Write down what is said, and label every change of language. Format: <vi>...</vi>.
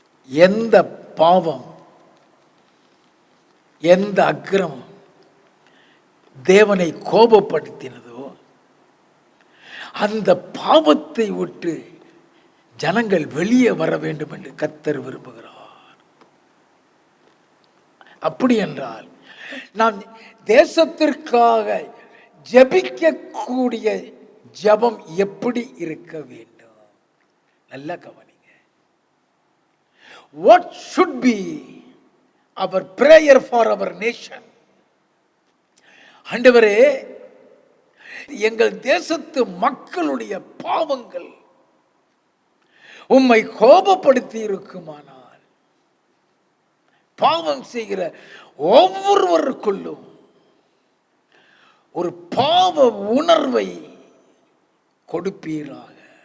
<ta>எந்த பாவம் எந்த அக்கிரமம் தேவனை கோபப்படுத்தினதோ அந்த பாவத்தை விட்டு ஜனங்கள் வெளியே வர வேண்டும் என்று கர்த்தர் விரும்புகிறார். அப்படி என்றால் நாம் தேசத்திற்காக ஜெபிக்கக்கூடிய ஜெபம் எப்படி இருக்க வேண்டும்? நல்ல கவனிங்க.</ta> <en>What should be our prayer for our nation?</en> <ta>ஆண்டவரே, எங்கள் தேசத்து மக்களுடைய பாவங்கள் உம்மை கோபப்படுத்தி இருக்குமானால் பாவம் செய்கிற ஒவ்வொருவருக்குள்ளும் ஒரு பாவ உணர்வை கொடுப்பீராக.</ta>